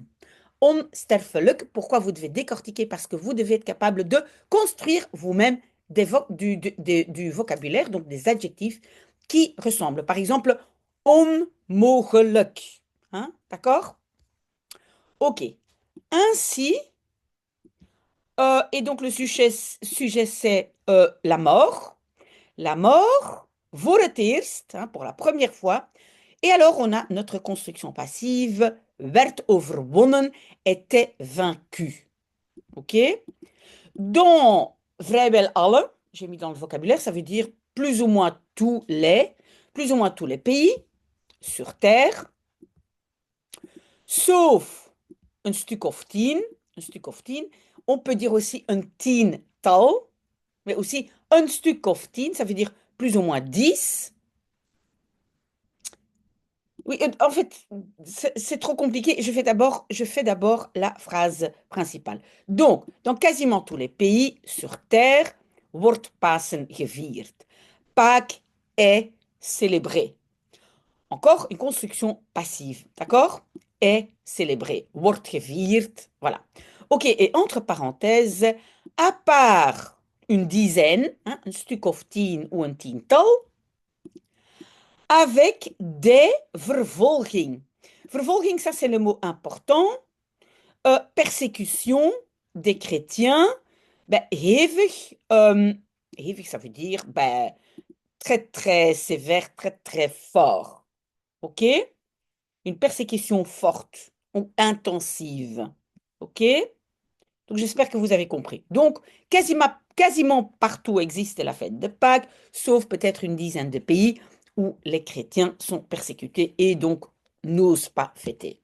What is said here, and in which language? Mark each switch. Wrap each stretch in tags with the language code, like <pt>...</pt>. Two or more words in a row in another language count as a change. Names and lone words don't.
<fr>Onsterfelijk, pourquoi vous devez décortiquer? Parce que vous devez être capable de construire vous-même du vocabulaire, donc des adjectifs qui ressemblent. Par exemple, onmogelijk. Hein, d'accord? Ok. Ainsi, et donc le sujet c'est la mort. La mort,</fr> <nl>voor het eerst,</nl> <fr>hein, pour la première fois. Et alors, on a notre construction passive,</fr> <nl>werd overwonnen,</nl> <fr>était vaincu. OK? Dans</fr> <nl>vrijwel alle,</nl> <fr>j'ai mis dans le vocabulaire, ça veut dire plus ou moins tous les pays sur Terre, sauf</fr> <nl>een stuk of tien.</nl> <fr>On peut dire aussi un tiental, mais aussi un</fr> <nl>stuk of tien,</nl> <fr>ça veut dire plus ou moins 10. Oui, en fait, c'est trop compliqué. Je fais d'abord la phrase principale. Donc, dans quasiment tous les pays sur Terre,</fr> <nl>wordt Pasen gevierd.</nl> <fr>Pâques est célébré. Encore une construction passive, d'accord? Est célébré.</fr> <nl>Wordt gevierd.</nl> <fr>Voilà. OK, et entre parenthèses, à part une dizaine, hein, un</fr> <nl>stuk of tien</nl> <fr>ou un tiental, avec des vervolging.</fr> <nl>Vervolging,</nl> <fr>ça c'est le mot important. Persécution des chrétiens.</fr> <nl>Ben, hevig, hevig,</nl> <fr>ça veut dire ben, très très sévère, très très fort. OK? Une persécution forte ou intensive. OK? Donc j'espère que vous avez compris. Donc quasiment partout existe la fête de Pâques, sauf peut-être une dizaine de pays où les chrétiens sont persécutés et donc n'osent pas fêter.</fr>